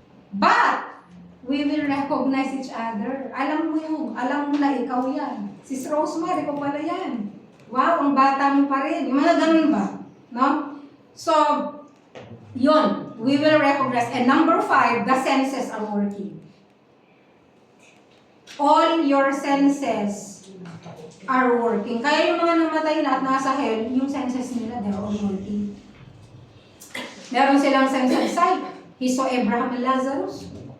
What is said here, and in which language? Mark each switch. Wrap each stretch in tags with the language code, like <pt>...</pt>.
<en>But, we will recognize each other.</en> <tl>Alam mo na ikaw yan. Sis Rosemary, ikaw pala yan. Wow, ang bata mo pa rin. Yung mga ganun ba?</tl> <en>No? So, yun. We will recognize. And number 5, the senses are working. All your senses are working.</en> <tl>Kaya yung mga namatay na at nasa hell, yung senses nila,</tl> <en>they're all working.</en> <tl>Meron silang</tl> <en>sense of sight. He saw Abraham and Lazarus.</en>